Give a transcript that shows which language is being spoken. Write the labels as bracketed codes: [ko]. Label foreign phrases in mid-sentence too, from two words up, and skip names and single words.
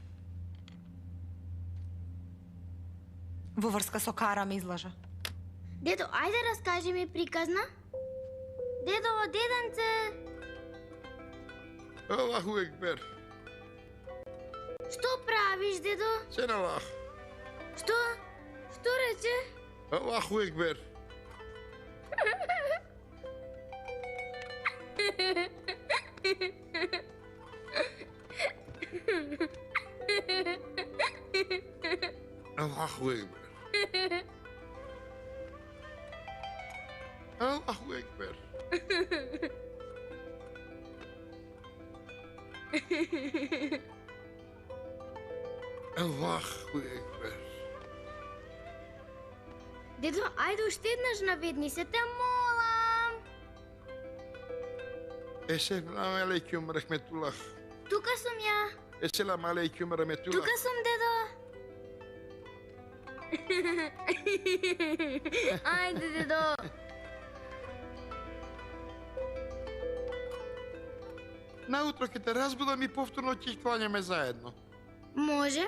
[mk] Во врска со Кара ме излажа. Дедо, ајде раскажи ми приказна. Дедо, деденце. [ar] الله أكبر. [mk] Што правиш, дедо? Се на Аллах. Што? Што рече? [ar] الله أكبر. الله أكبر. الله أكبر. الله أكبر. [mk] Дедо, ајде уште еднаш наведни се, те молам. [ar] السلام عليكم رحمة الله. [mk] Тука сум ја. [ar] السلام عليكم رحمة الله. [mk] Тука сум, дедо. Ајде, дедо. Наутро ќе те разбудам и повторно ќе их клањаме заедно. Може.